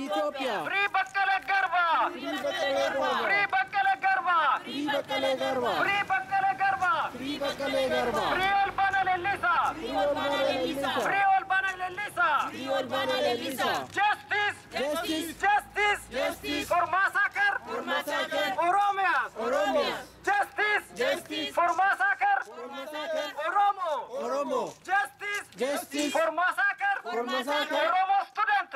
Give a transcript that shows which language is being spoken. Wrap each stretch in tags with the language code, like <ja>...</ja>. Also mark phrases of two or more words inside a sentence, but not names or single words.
<en>Ethiopia. Free Bakkala Garba. Free Bakkala Garba. Free Bakkala Garba. Free Bakkala Garba. Free Bakkala Garba. Free Bakkala Garba. Free Albana Lelisa. Free Albana Lelisa. Free Albana Lelisa. Free Albana Lelisa. Justice. Justice. Justice. Justice. For massacre. For massacre. Oromians. Oromians. Justice. Justice. For massacre. For massacre. Oromo. Oromo. Justice. Justice. For massacre. For massacre. Oromo students.</en>